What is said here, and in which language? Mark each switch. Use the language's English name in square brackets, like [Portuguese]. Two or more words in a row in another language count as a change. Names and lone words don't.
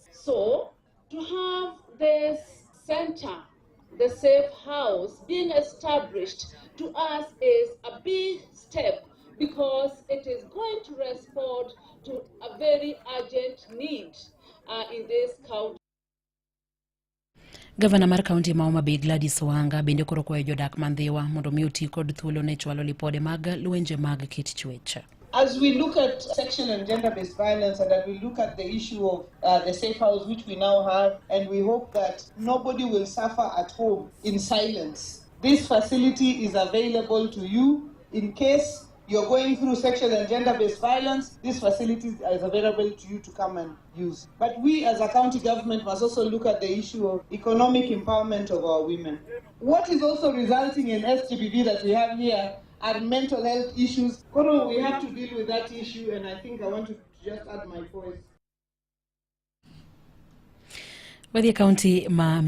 [English] So, to have this center, the safe house, being established to us is a big step because it is going to respond to a very urgent need in this county. [Luo (Kenya and Tanzania)] Governor mar county ma Homa Bay Gladys Wanga bende koro kwayo jodak Ndhiwa mondo mi oti kod thuolo ne chwalo lipode mag lwenje mag kit chuech. [English] As we look at sexual and gender-based violence and that we look at the issue of the safe house which we now have, and we hope that nobody will suffer at home in silence. This facility is available to you in case you're going through sexual and gender-based violence. This facility is available to you to come and use. But we as a county government must also look at the issue of economic empowerment of our women. What is also resulting in SGBV that we have here are mental health issues. We have to deal with that issue, and I think I want to just add my voice. [Luo (Kenya and Tanzania)] Wadi county ma